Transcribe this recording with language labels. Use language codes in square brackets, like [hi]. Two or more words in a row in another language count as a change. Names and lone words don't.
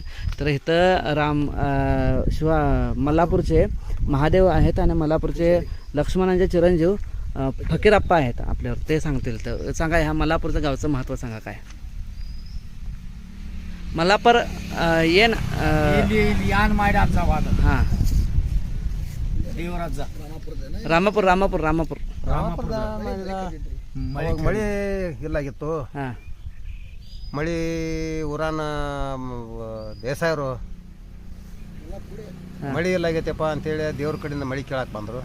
[mr] तर इथं मल्लापूरचे महादेव आहेत आणि मल्लापूरचे लक्ष्मणांचे चिरंजीव फकीरप्पा आहेत आपल्यावर, ते सांगतील. तर सांगा, ह्या मल्लापूरचं गावचं महत्त्व सांगा काय. मल्लापूर हां, [kn] ರಾಮಾಪುರ ಮಳೆ ಇಲ್ಲಾಗಿತ್ತು. ಹಾಂ, ಮಳೆ ಊರಾನ ದೇಸಾಯರು ಮಳೆ ಇಲ್ಲಾಗೈತಪ್ಪ ಅಂತೇಳಿ ದೇವ್ರ ಕಡೆಯಿಂದ ಮಳೆ ಕೇಳಕ್ಕೆ ಬಂದರು.